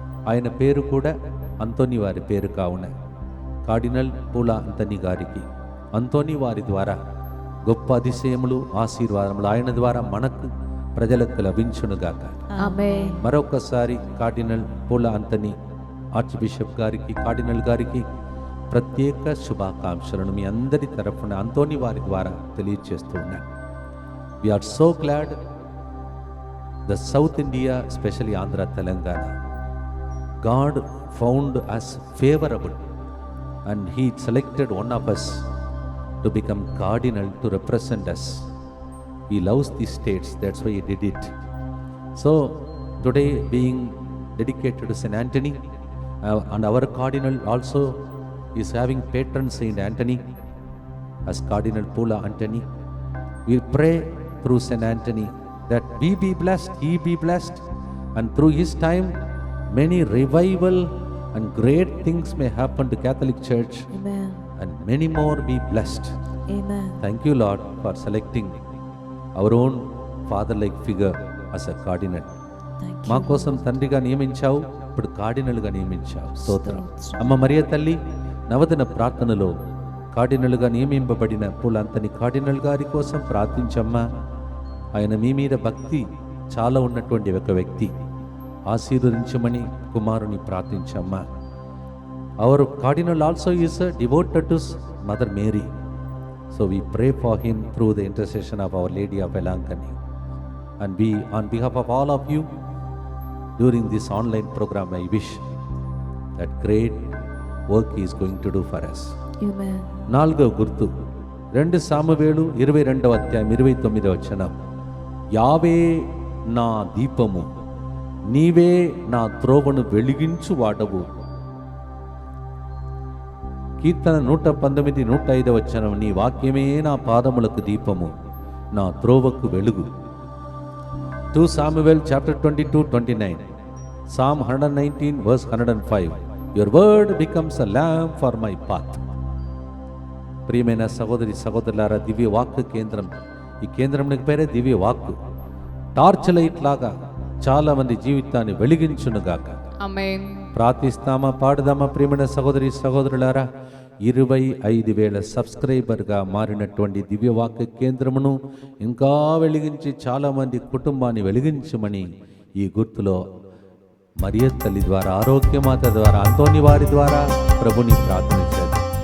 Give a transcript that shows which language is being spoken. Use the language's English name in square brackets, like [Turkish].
[Telugu] ఆయన పేరు కూడా అంతోని వారి పేరు కావున కార్డినల్ పూలా అంతని గారికి అంతోని వారి ద్వారా గొప్ప అతిశయములు, ఆశీర్వాదములు ఆయన ద్వారా మనకు ప్రజలకు లభించునుగాక. ఆమేన్. మరొకసారి కార్డినల్ పూలా అంతని ఆర్చ్ బిషప్ గారికి, కార్డినల్ గారికి ప్రత్యేక శుభాకాంక్షలను మీ అందరి తరఫున అంతోని వారి ద్వారా తెలియజేస్తూ ఉన్నాను. [English] We are so glad the south India, specially Andhra, Telangana, God found us favorable and He selected one of us to become cardinal to represent us. He loves these states, that's why He did it. So today being dedicated to Saint Anthony, and our cardinal also is having patron Saint Anthony as Cardinal Pula Anthony. We pray through Saint Anthony that we be blessed, he be blessed, and through his time many revival and great things may happen to Catholic Church. Amen. And many more be blessed. Amen. Thank you, Lord, for selecting our own father-like figure as a cardinal. Thank you. [Telugu] మా కోసం తండ్రిగా నియమించావు, ఇప్పుడు కార్డినల్గా నియమించావు. స్తోత్రం. స్తోత్రం. అమ్మ మరియ తల్లి నవదిన ప్రార్థనలో కార్డినల్గా నియమింపబడిన పూల అంతని కార్డినల్ గారి కోసం ప్రార్థించమ్మా. ఆయన మీ మీద భక్తి చాలా ఉన్నటువంటి ఒక వ్యక్తి. ఆశీర్వదించమని కుమారుని ప్రార్థించమ్మా. [English] Our cardinal also is devoted to Mother Mary. So we pray for him through the intercession of Our Lady of Velankani. And we, on behalf of all of you, during this online program, I wish that great work he is going to do for us. Amen. [Telugu] 4వ గుర్తు 2 సామువేలు 22వ అధ్యాయం 29వ వచనం. యావే నా దీపము, నీవే నా త్రోవను వెలిగించు వాడవు. కీర్తన 119 105వ వచనం. నీ వాక్యమే నా పాదములకు దీపము, నా త్రోవకు వెలుగు. [English] 2 Samuel chapter 22-29. Psalm 119 verse 105. Your word becomes a lamp for my path. [Telugu] ప్రియమైన సహోదరి సహోదరులారా, దివ్య వాక్కు కేంద్రం, ఈ కేంద్రంకి పేరే దివ్య వాక్కు. టార్చ్ లైట్ లాగా చాలా మంది జీవితాన్ని వెలిగించునుగాక. ఆమేన్. ప్రార్థిస్తామా, పాడుదామా? ప్రియమైన సహోదరి సహోదరులారా, 25,000 సబ్స్క్రైబర్గా మారినటువంటి దివ్యవాక్య కేంద్రమును ఇంకా వెలిగించి చాలామంది కుటుంబాన్ని వెలిగించమని ఈ గుర్తులో మరియ తల్లి ద్వారా, ఆరోగ్యమాత ద్వారా, అంతోని వారి ద్వారా ప్రభుని ప్రార్థన చేద్దాం.